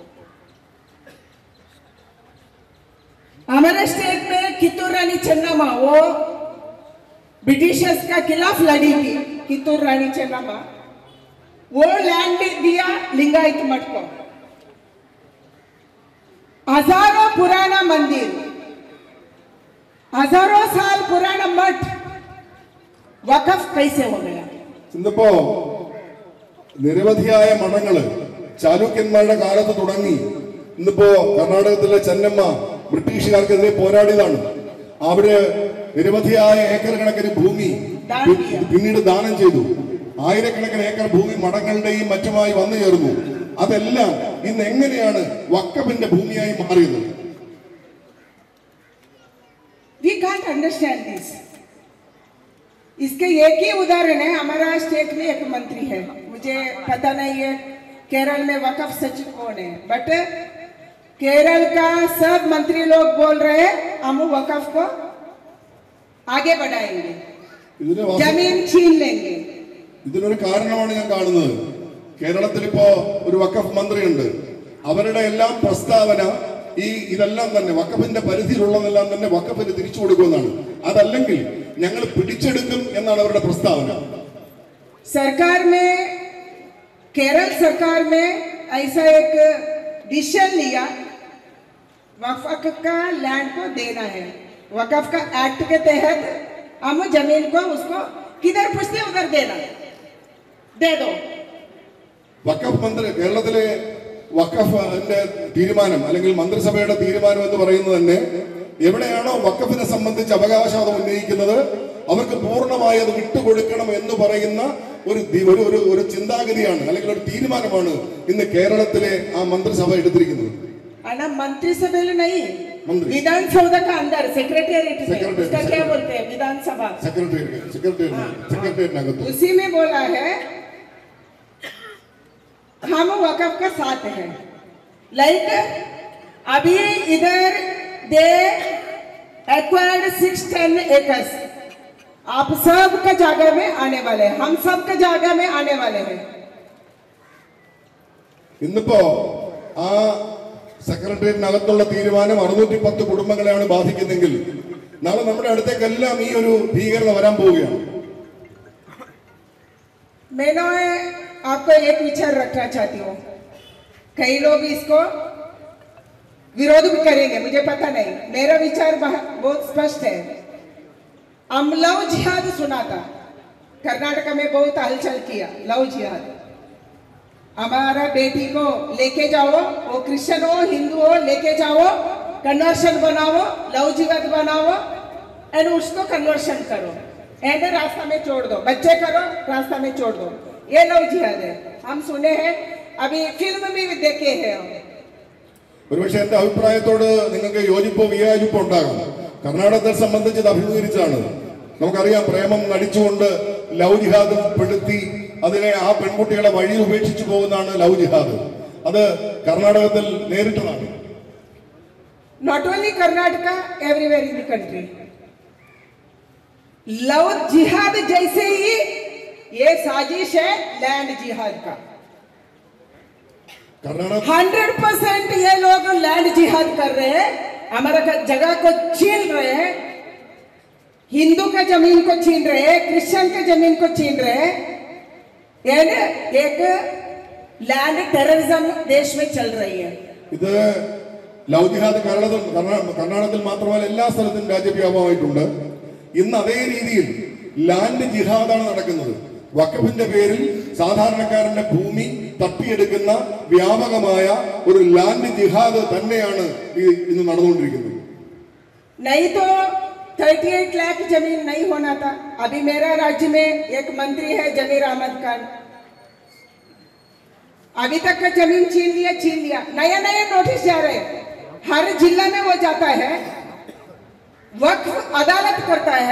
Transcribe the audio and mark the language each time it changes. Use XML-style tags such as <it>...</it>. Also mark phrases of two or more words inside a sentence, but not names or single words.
<hi>हमारे स्टेट में कित्तूर रानी चेन्नम्मा, वो ब्रिटिशर्स का खिलाफ लड़ी थी, कित्तूर रानी चेन्नम्मा, वो लैंड दिया लिंगायत मठ को। हजारों पुराना मंदिर, हजारों साल पुराना मठ वक़फ़ कैसे हो गया?</hi> <ml>ഇന്നിപ്പോ നിരവധിയായ മഠങ്ങള് ചാലൂക്യന്മാരുടെ കാലത്ത് തുടങ്ങി. ഇന്നിപ്പോ കർണാടകത്തിലെ ചെന്നമ്മ ബ്രിട്ടീഷുകാർക്കെതിരെ പോരാടിയതാണ്. അവിടെ നിരവധിയായ ഏക്കർ കണക്കിന് ഭൂമി പിന്നീട് ദാനം ചെയ്തു. ആയിരക്കണക്കിന് ഏക്കർ ഭൂമി മഠങ്ങളുടെയും മറ്റുമായി വന്നു ചേർന്നു. അതെല്ലാം ഇന്ന് എങ്ങനെയാണ് വഖഫിന്റെ ഭൂമിയായി മാറിയത്?</ml> <en>We can't understand this.</en> <hi>इसके एक ही उदाहरण है, हमारा स्टेट में एक मंत्री है, मुझे पता नहीं है केरल में वक़फ़ सचिव कौन है, बट केरल का सब मंत्री लोग बोल रहे हैं हम वक़फ़ को आगे बढ़ाएंगे, जमीन छीन लेंगे.</hi> <ml>ഇതിനൊരു കാരണമാണ് ഞാൻ കാണുന്നത്. കേരളത്തിൽ ഇപ്പോ ഒരു വഖഫ് മന്ത്രിയുണ്ട്. അവരുടെ എല്ലാം പ്രസ്താവന ഇതെല്ലാം തന്നെ വഖഫിന്റെ പരിധിയിലുള്ളതെല്ലാം തന്നെ വഖഫിന് തിരിച്ചു കൊടുക്കുമെന്നാണ്. അതല്ലെങ്കിൽ ഞങ്ങൾ പിടിച്ചെടുക്കും എന്നാണ് അവരുടെ പ്രസ്താവന.</ml> <hi>सरकार में, केरल सरकार में ऐसा एक डिसीजन लिया, वक़फ़ का लैंड को देना है. वक़फ़ का एक्ट के तहत हम जमीन को उसको किधर पूछते उधर देना, दे दो.</hi> <ml>വഖഫ് മന്ത്രി, കേരളത്തിലെ വഖഫിന്റെ തീരുമാനം അല്ലെങ്കിൽ മന്ത്രിസഭയുടെ തീരുമാനം എന്ന് പറയുന്നത് തന്നെ എവിടെയാണോ വഖഫിനെ സംബന്ധിച്ച് അവകാശവാദം ഉന്നയിക്കുന്നത് അവർക്ക് പൂർണ്ണമായി അത് വിട്ടുകൊടുക്കണം എന്ന് പറയുന്ന ഒരു ചിന്താഗതിയാണ് അല്ലെങ്കിൽ ഒരു തീരുമാനമാണ് ഇന്ന് കേരളത്തിലെ ആ മന്ത്രിസഭ എടുത്തിരിക്കുന്നത്.</ml> <hi>मंत्रिसभा नहीं, विधानसभा का अंदर सेक्रेटेरिएट में उसका क्या बोलते हैं, विधानसभा सेक्रेटेरिएट उसी में बोला है हम वक़्फ़ का साथ है. लाइक अभी इधर</hi> <en>they acquired 610 acres</en> <hi>आप सब का जगह में आने वाले हैं, हम सब का जगह में आने वाले हैं.</hi> <ml>ഇന്നിപ്പോ ആ സെക്രട്ടേറിയറ്റിനകത്തുള്ള തീരുമാനം 610 കുടുംബങ്ങളെയാണ് ബാധിക്കുന്നെങ്കിൽ നാളെ നമ്മുടെ അടുത്തേക്കെല്ലാം ഈ ഒരു ഭീകരത വരാൻ പോവുകയാണ്.</ml> <hi>मैं आपको एक विचार रखना चाहती हूँ. कई लोग इसको विरोध भी करेंगे, मुझे पता नहीं. मेरा विचार बहुत स्पष्ट है. हम लव जिहाद सुना था, कर्नाटक में बहुत हलचल किया. लव जिहाद, हमारा बेटी को लेके जाओ, वो क्रिश्चियन हो हिंदू हो, लेके जाओ, कन्वर्शन बनाओ, लव जिहाद बनाओ एंड उसको कन्वर्शन करो एंड रास्ता में छोड़ दो, बच्चे करो रास्ता में छोड़ दो. ये लव जिहाद है. हम सुने हैं, अभी फिल्म भी देखे हैं.</hi> <ml>ഒരുപക്ഷെ എന്റെ അഭിപ്രായത്തോട് നിങ്ങൾക്ക് യോജിപ്പോ വിയോജിപ്പോ ഉണ്ടാകും. കർണാടകത്തെ സംബന്ധിച്ച് ഇത് അഭിമുഖീകരിച്ചാണ്. നമുക്കറിയാം, പ്രേമം നടിച്ചുകൊണ്ട് ലവ് ജിഹാദ് പെടുത്തി അതിനെ ആ പെൺകുട്ടികളെ വഴിയിൽ ഉപേക്ഷിച്ചു പോകുന്നതാണ് ലവ് ജിഹാദ്. അത് കർണാടകത്തിൽ നേരിട്ടതാണ്.</ml> <en>Not only Karnataka, everywhere in the country.</en> <hi>लव जिहाद जैसे ही ये साजिश है लैंड जिहाद का. 100% ये लोग लैंड जिहाद कर रहे हैं, हमारा जगह को छीन रहे हैं, हिंदू का जमीन को छीन रहे हैं, क्रिश्चियन का जमीन को छीन रहे हैं. एक</hi> <en>land terrorism</en> <hi>देश में चल रही है.</hi> <ml>ഇത് ലവ് ജിഹാദ് കർണാടകത്തിൽ മാത്രമല്ല എല്ലാ സ്ഥലത്തും രാജ്യവ്യാപകമായിട്ടുണ്ട്. ഇന്ന് അതേ രീതിയിൽ ലാൻഡ് ജിഹാദാണ് നടക്കുന്നത്. വഖഫിന്റെ പേരിൽ സാധാരണക്കാരന്റെ ഭൂമി തട്ടിയെടുക്കുന്ന വ്യാപകമായ ഒരു ലാൻഡ് ജിഹാദ് തന്നെയാണ് ഇന്ന് നടന്നുകൊണ്ടിരിക്കുന്നത്.</ml> <hi>नहीं तो 38 लाख जमीन नहीं होना था. अभी मेरा राज्य में एक मंत्री है जमीर अहमद खान, अभी तक का जमीन छीन लिया. नया नोटिस जा रहे हैं, हर जिला में वो जाता है, वक्फ अदालत करता है.</hi>